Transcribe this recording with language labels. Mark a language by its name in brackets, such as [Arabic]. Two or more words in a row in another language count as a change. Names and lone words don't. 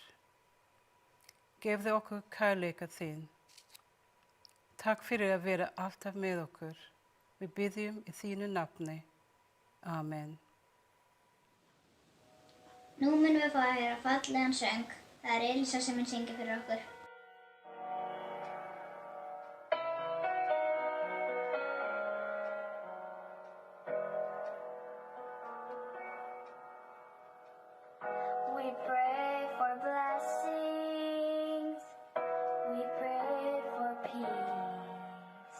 [Icelandic] Gefðu okkur kærleika þín. Takk fyrir að vera alltaf með okkur. Við biðjum í þínu nafni. Amen. Nú munum við fá að heyra fallegan söng. Það er Elísa sem mun syngja fyrir okkur. [English] We pray for blessings, we pray for peace.